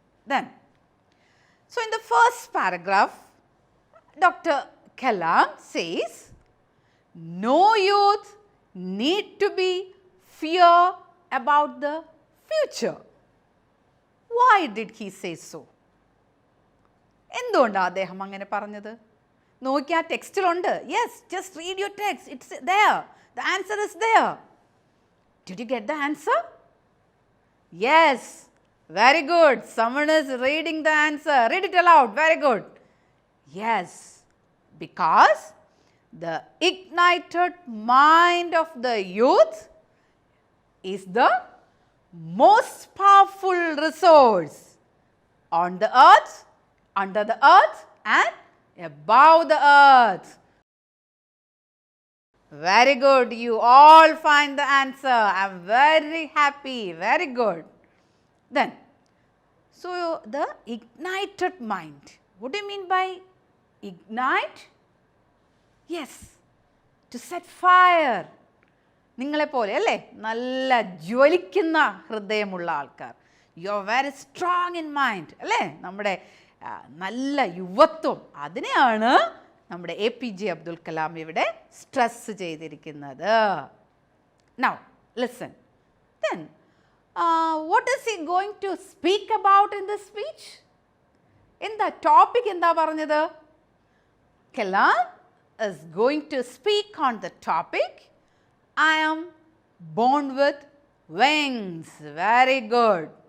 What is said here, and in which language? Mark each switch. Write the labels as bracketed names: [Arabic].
[English] Then, so in the first paragraph, Dr. Kalam says, no youth need to be fear about the future. Why did he say so? [Malayalam] എന്തുകൊണ്ടാണ് അദ്ദേഹം അങ്ങനെ പറഞ്ഞത്? നോക്കിയാൽ ടെക്സ്റ്റിലുണ്ട്. [English] Yes, just read your text. It's there. The answer is there. Did you get the answer? Yes. Very good. Someone is reading the answer. Read it aloud. Very good. Yes. Because the ignited mind of the youth is the most powerful resource on the earth, under the earth and above the earth. Very good. You all find the answer. I am very happy. Very good. Then, so the ignited mind. What do you mean by ignite? Yes, to set fire. [Malayalam] നിങ്ങളെപ്പോലെ അല്ലേ നല്ല ജ്വലിക്കുന്ന ഹൃദയമുള്ള ആൾക്കാർ. [English] you are very strong in mind [Malayalam] അല്ലേ? നമ്മുടെ നല്ല യുവത്വം, അതിനെയാണ് നമ്മുടെ APJ അബ്ദുൽ കലാം ഇവിടെ സ്ട്രെസ് ചെയ്തിരിക്കുന്നത്. [English] Now, listen. Then, what is he going to speak about in this speech? [Malayalam] എന്താ ടോപ്പിക് എന്താ പറഞ്ഞത്? [English] Kalam is going to speak on the topic, I am born with wings. Very good.